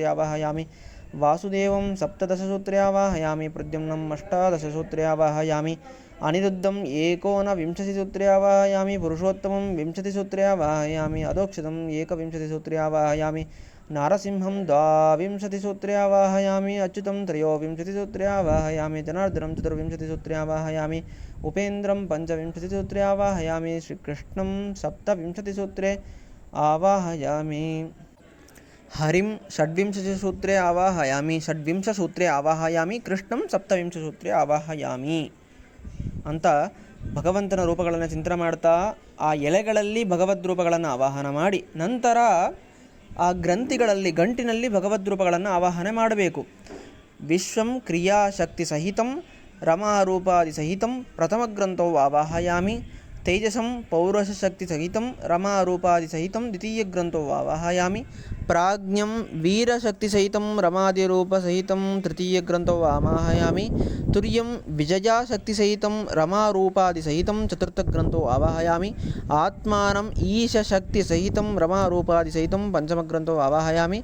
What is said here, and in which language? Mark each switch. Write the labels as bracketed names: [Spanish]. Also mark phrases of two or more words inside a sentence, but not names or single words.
[Sanskrit] ಆವಾಹಯಾಮಿ, ವಾಸುದೇವಂ ಸಪ್ತದಶ ಸೂತ್ರೇ ಆವಾಹಯಾಮಿ, ಪ್ರದ್ಯುಮ್ನಂ ಅಷ್ಟಾದಶ ಸೂತ್ರೇ ಆವಾಹಯಾಮಿ, ಅನಿರುದ್ಧಂ ಏಕೋನವಿಂಶತಿ ಸೂತ್ರೇ ಆವಾಹಯಾಮಿ, ಪುರುಷೋತ್ತಮಂ ವಿಂಶತಿ ಸೂತ್ರೇ ಆವಾಹಯಾಮಿ, ಅಧೋಕ್ಷಿತಂ ಏಕವಿಂಶತಿ ಸೂತ್ರೇ ಆವಾಹಯಾಮಿ, ನಾರಸಿಂಹಂ ದ್ವಾವಿಂಶತಿ ಸೂತ್ರೇ ಆವಾಹಯಾಮಿ, ಅಚ್ಯುತಂ ತ್ರಯೋವಿಂಶತಿ ಸೂತ್ರೇ ಆವಾಹಯಾಮಿ, ಜನಾರ್ದನಂ ಚತುರ್ವಿಂಶತಿ ಸೂತ್ರೇ ಆವಾಹಯಾಮಿ, ಉಪೇಂದ್ರಂ ಪಂಚವಿಂಶತಿ ಸೂತ್ರೇ ಆವಾಹಯಾಮಿ, ಶ್ರೀಕೃಷ್ಣಂ ಸಪ್ತವಿಂಶತಿ ಸೂತ್ರೇ ಆವಾಹಯಾಮಿ, ಹರಿಂ ಷಡ್ವಿಂಶತಿ ಸೂತ್ರೇ ಆವಾಹಯಾಮಿ, ಷಡ್ವಿಂಶ ಸೂತ್ರೇ ಆವಾಹಯಾಮಿ, ಕೃಷ್ಣಂ ಸಪ್ತವಿಂಶ ಸೂತ್ರೇ ಆವಾಹಯಾಮಿ [Kannada] ಅಂತ ಭಗವಂತನ ರೂಪಗಳನ್ನು ಚಿಂತನೆ ಮಾಡ್ತಾ ಆ ಎಲೆಗಳಲ್ಲಿ ಭಗವದ್ರೂಪಗಳನ್ನು ಆವಾಹನ ಮಾಡಿ ನಂತರ ಆ ಗ್ರಂಥಿಗಳಲ್ಲಿ ಗಂಟಿನಲ್ಲಿ ಭಗವದ್ರೂಪಗಳನ್ನು ಆವಾಹನೆ ಮಾಡಬೇಕು. [Sanskrit] ವಿಶ್ವಂ ಕ್ರಿಯಾಶಕ್ತಿ ಸಹಿತಂ ರಮಾರೂಪಾದಿ ಸಹಿತಂ ಪ್ರಥಮ ಗ್ರಂಥವು ಆವಾಹಯಾಮಿ, ತೇಜಸಂ ಪೌರುಷಶಕ್ತಿ ಸಹಿತಂ ರಮಾರೂಪಾದಿ ಸಹಿತಂ ದ್ವಿತೀಯ ಗ್ರಂಥವು ಆವಾಹಯಾಮಿ, ಪ್ರಾಜ್ಞಂ ವೀರಶಕ್ತಿಸಹಿತಂ ರಮಾದಿರೂಪಸಹಿತಂ ತೃತೀಯಗ್ರಂಥೋ ಆವಾಹಯಾಮಿ. ತುರ್ಯಂ ವಿಜಯಾಶಕ್ತಿಸಹಿತಂ ರಮಾರೂಪಾದಿಸಹಿತಂ ಚತುರ್ಥಗ್ರಂಥೋ ಆವಾಹಯಾಮಿ. ಆತ್ಮಾನಂ ಈಶಶಕ್ತಿಸಹಿತಂ ರಮಾರೂಪಾದಿಸಹಿತಂ ಪಂಚಮಗ್ರಂಥೋ ಆವಾಹಯಾಮಿ.